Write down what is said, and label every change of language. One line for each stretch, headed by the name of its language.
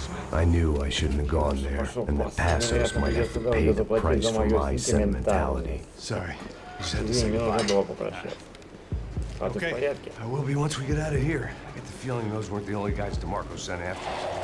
English: I knew I shouldn't have gone there, and that Passos might have to pay the price for my sentimentality. Sorry.
Russian: Извини, мне нужно было попрощаться. А ты в порядке?
English: I will be once we get out of here. I get the feeling those weren't the only guys DeMarco sent after us.